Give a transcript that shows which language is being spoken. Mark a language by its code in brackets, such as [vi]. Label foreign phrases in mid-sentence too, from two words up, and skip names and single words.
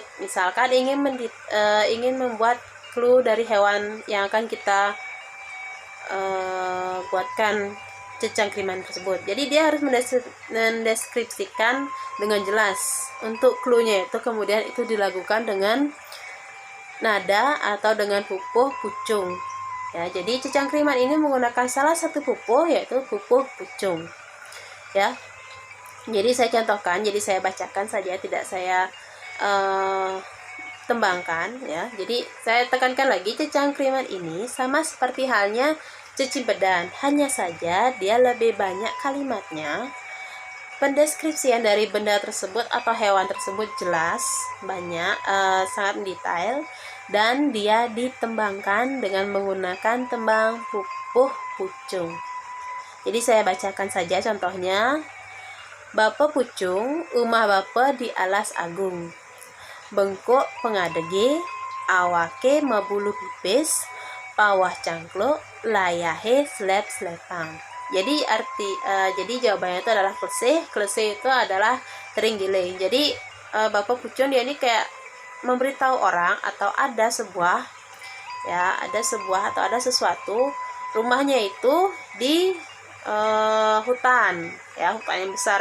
[id] Misalkan ingin membuat clue dari hewan yang akan kita buatkan cecangkriman tersebut. Jadi dia harus mendeskripsikan dengan jelas untuk clue-nya itu, kemudian itu dilakukan dengan nada atau dengan pupuh pucung. Ya, jadi cecangkriman ini menggunakan salah satu pupuh, yaitu pupuh pucung. Ya. Jadi saya contohkan, jadi saya bacakan saja, tidak saya tembangkan ya. Jadi saya tekankan lagi, cecangkriman ini sama seperti halnya cicipedan, hanya saja dia lebih banyak kalimatnya. Pendeskripsian dari benda tersebut atau hewan tersebut jelas, banyak, sangat detail, dan dia ditembangkan dengan menggunakan tembang pupuh pucung. Jadi saya bacakan saja contohnya. [ban] Bapa pucung, umah bapa di alas agung. Bengkok pengadege, awake mabulu pipis, pawah cangkluk, layahe slep-slepang. [id] Jadi jadi jawabannya itu adalah klese. Klese itu adalah teringgiling. Jadi Bapak pucung dia ini kayak memberitahu orang atau ada sebuah atau ada sesuatu, rumahnya itu di hutan, ya, hutan yang besar.